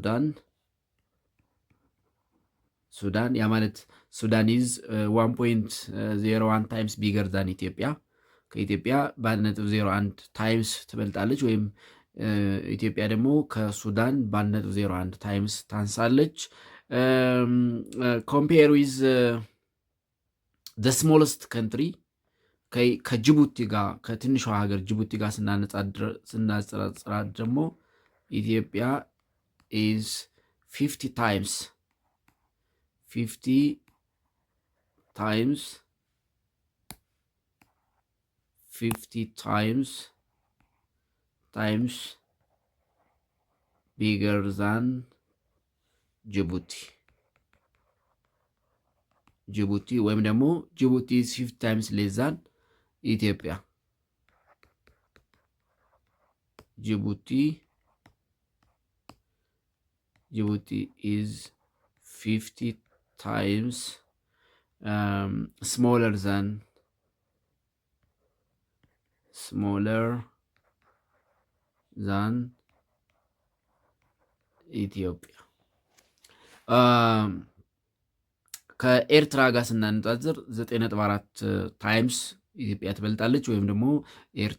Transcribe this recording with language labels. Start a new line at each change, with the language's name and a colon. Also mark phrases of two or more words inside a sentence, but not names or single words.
Amharic: ሱዳን ያ ማለት ሱዳን
English: is 1.01 times bigger than
Amharic: ኢትዮጵያ ከኢትዮጵያ በ1.01 ታይምስ ትበልጣለች። ወይም ኢትዮጵያ ደግሞ ከሱዳን በ1.01 ታይምስ ታንሳለች።
English: compare with the smallest country
Amharic: ከጅቡቲ ጋር ከትንሿ ሀገር ጅቡቲ ጋር ስናነጻጽራት ደግሞ ኢትዮጵያ
English: is 50 times bigger than ጅቡቲ
Amharic: ወይም ደግሞ
English: ጅቡቲ is 50 times less than ኢትዮጵያ። ጅቡቲ is 50 times smaller than
Amharic: ኢትዮጵያ። ከኤርትራ ጋር ስናነጻጽር 9.4 ታይምስ ኢትዮጵያ ትበልጣለች። ወይም ደግሞ ኤርትራ